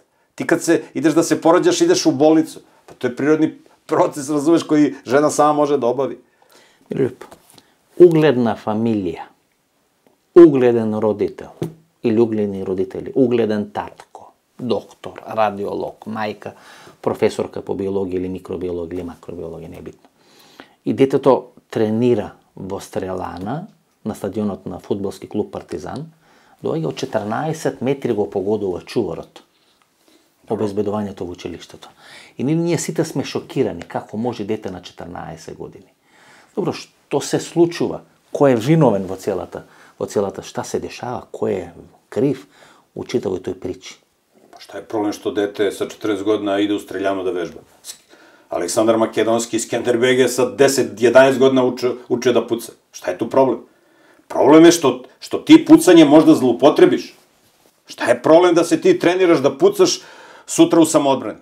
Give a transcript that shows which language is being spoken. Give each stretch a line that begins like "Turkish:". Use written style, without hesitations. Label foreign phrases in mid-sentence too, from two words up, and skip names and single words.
Serbian: Ti kad ideš da se porođaš, ideš u bolnicu. Pa to je prirodni proces, razumeš, koji žena sama može da obavi. Lijepo. Ugledna familija, ugledan roditelj ili ugledni roditelji, ugledan tatko, doktor, radiolog, majka, profesorka po biologiji ili mikrobiologiji ili makrobiologiji, nebitno.
Macedonian: I детето тренира во Стрелана, на стадионот на фудбалски клуб Партизан, доаѓа од 14 метри го погодува чуворот, обезбедувањето во училиштето. И ние сите сме шокирани како може дете на 14 години. Добро, што се случува? Кој е виновен во целата?
Serbian: Шта се дешава? Кој е крив у читавој тој причи? Pa šta je problem što dete sa 40 godina ide u streljanu da vežba? Aleksandar Makedonski, Skenderbeg sa 10-11 godina učio da puca. Šta je tu problem? Problem je što ti pucanje možda zloupotrebiš. Šta je problem da se ti treniraš da pucaš sutra u samoodbrani?